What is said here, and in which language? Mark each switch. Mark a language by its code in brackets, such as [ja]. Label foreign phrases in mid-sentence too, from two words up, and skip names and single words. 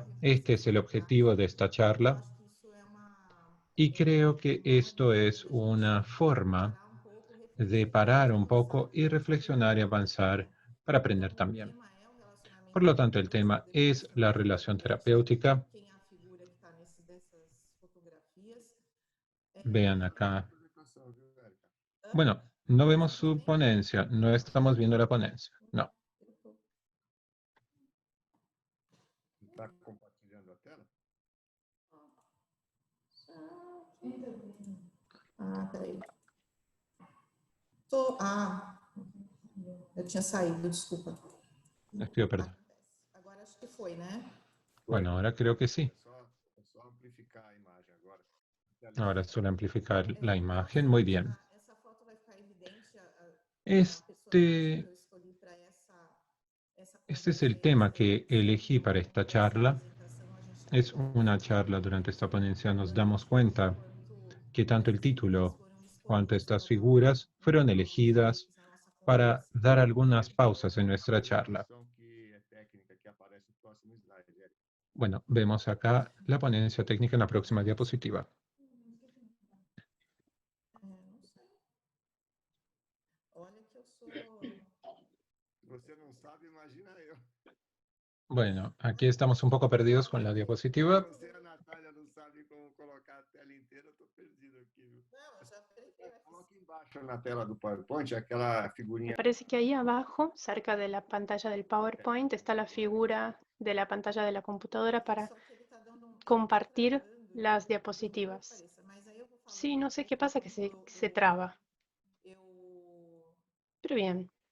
[es] Este es el objetivo de esta charla. Y creo que esto es una forma de parar un poco y reflexionar y avanzar para aprender también. Por lo tanto, el tema es la relación terapéutica. Vean acá. Bueno, no vemos su ponencia, no estamos viendo la ponencia, no. [pt] Está compartilhando a tela? Peraí. Eu tinha saído, desculpa. [es] Les pido perdón. [pt] Agora acho que foi, né? [es] Bueno, ahora creo que sí. [pt] É só amplificar a imagem agora. [es] Ahora solo amplificar la imagen. Muy bien. [pt] Essa foto vai ficar evidente [es] Este [pt] escolhi para [es] Este es el tema que elegí para esta charla. Es una charla durante esta ponencia. Nos damos cuenta que tanto el título cuanto estas figuras fueron elegidas para dar algunas pausas en nuestra charla. Bueno, vemos acá la ponencia técnica en la próxima diapositiva. [pt] Você não sabe, imagina eu. [es] Bueno, aquí estamos un poco perdidos con la diapositiva. [pt] Você e a Natália não sabem como colocar a tela inteira, eu tô perdido aqui, viu? Coloca embaixo na tela do PowerPoint aquela figurinha. [es] Me parece que ahí abajo, cerca de la pantalla del PowerPoint, está la figura de la pantalla de la computadora para compartir las diapositivas. Sí, no sé qué pasa, que se traba. Pero bien.